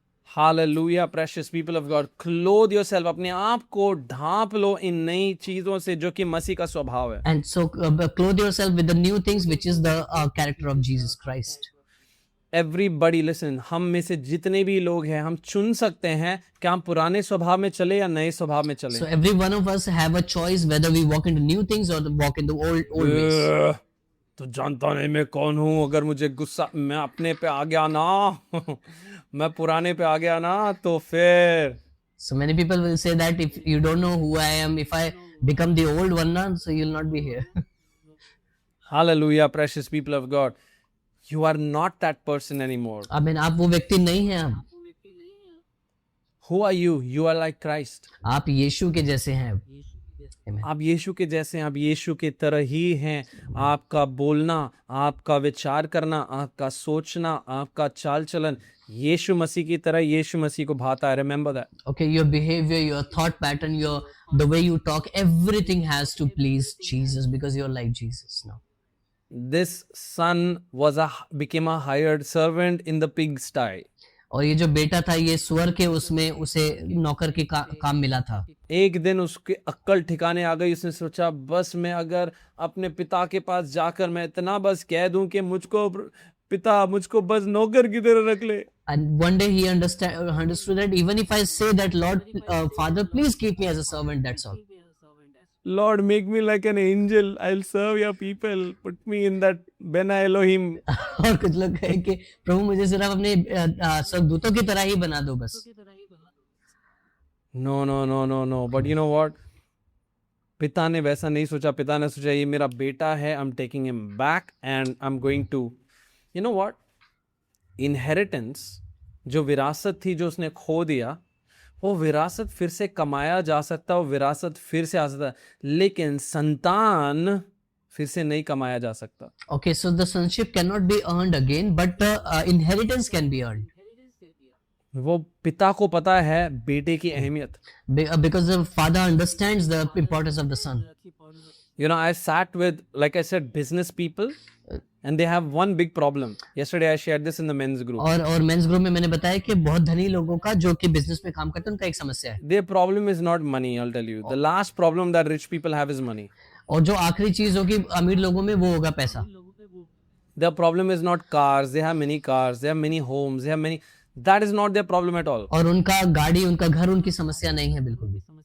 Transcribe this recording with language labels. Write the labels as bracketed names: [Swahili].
[English] Hallelujah, precious people of God. Clothe yourself. [Hindi] अपने आप को ढांप लो इन नई चीजों से जो कि मसीह का स्वभाव है. [English] And so clothe yourself with the new things which is the character of Jesus Christ. Everybody listen, [Hindi] हम में से जितने भी लोग हैं हम चुन सकते हैं कि हम पुराने स्वभाव में चले या नए स्वभाव में चले. [English] So every one of us have a choice whether we walk into new things or walk into old ways. [Hindi] तो जानता नहीं मैं कौन हूँ, अगर मुझे गुस्सा मैं अपने पे आ गया ना मैं पुराने पे आ गया ना तो फिर. [English] So many people will say that if you don't know who I am, if I become the old one now, so you'll not be here. Hallelujah, precious people of God. You are not that person anymore. Amen. [Hindi] आप वो व्यक्ति नहीं हैं अब. [English] Who are you? You are like Christ. [Hindi] आप यीशु के जैसे हैं. [English] Amen. [Hindi] आप यीशु के जैसे हैं, आप यीशु की तरह ही हैं. आपका बोलना, आपका विचार करना, आपका सोचना, आपका चाल चलन यीशु मसीह की तरह यीशु मसीह को भाता है. [English] Remember that. Okay, your behavior, your thought pattern, the way you talk, everything has to please Jesus because you're like Jesus now. This son became a hired servant in the pigsty. [Hindi] और ये जो बेटा था ये स्वर के उसमें उसे नौकर के काम मिला था. एक दिन उसके अक्ल ठिकाने आ गई. उसने सोचा बस मैं अगर अपने पिता के पास जाकर मैं इतना बस कह दूं कि मुझको बस नौकर की तरह रख ले. [English] And one day he understood that even if I say that Lord, Father, please keep me as a servant, that's all. Lord, make me like an angel. I'll serve your people. Put me in that Bena Elohim. [Hindi] और कुछ लोग कहें कि प्रभु मुझे सिर्फ अपने स्वर्गदूतों की तरह ही बना दो बस. [English] No. But you know what? [Hindi] पिता ने वैसा नहीं सोचा. पिता ने सोचा ये मेरा बेटा है. [English] I'm taking him back and I'm going to, you know what? Inheritance, [Hindi] जो विरासत थी जो उसने खो दिया, वो विरासत फिर से कमाया जा सकता है, वो विरासत फिर से आ सकता है, लेकिन संतान फिर से नहीं कमाया जा सकता. [English] Okay, so the sonship cannot be earned again, but the inheritance can be earned. [Hindi] वो पिता को पता है बेटे की अहमियत. [English] Because the father understands the importance of the son. You know, I sat with, like I said, business people. And they have one big problem. Yesterday I shared this in the men's group. [Hindi] और men's group में मैंने बताया कि बहुत धनी लोगों का जो कि business में काम करते हैं उनका एक समस्या है. [English] Their problem is not money, I'll tell you. The last problem that rich people have is money. [Hindi] और जो आखिरी चीज होगी अमीर लोगों में वो होगा पैसा. [English] Their problem is not cars. They have many cars. They have many homes. They have many. That is not their problem at all. [Hindi] और उनका गाड़ी, उनका घर, उनकी समस्या नहीं है बिल्कुल भी.